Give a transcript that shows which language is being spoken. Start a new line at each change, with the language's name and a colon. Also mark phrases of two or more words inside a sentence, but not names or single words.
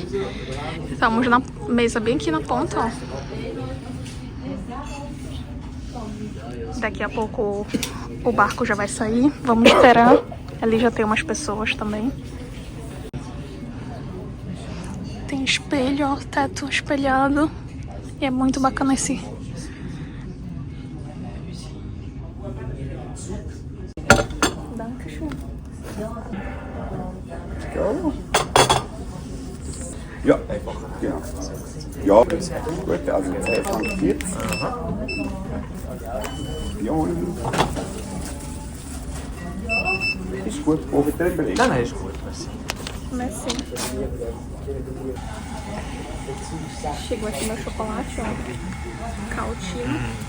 Portuguese: Estamos na mesa bem aqui na ponta, ó. Daqui a pouco o barco já vai sair, vamos esperar. Ali já tem umas pessoas também. Tem espelho, ó, teto espelhado. E é muito bacana esse...
German: Ja, genau. Ja, das ist gut. Also 10 Franken 40. Ja, ist gut. Brauche ich den Beleg? Nein, ist gut, merci. Merci.
Portuguese: Chegou aqui meu chocolate, ó. Cautino.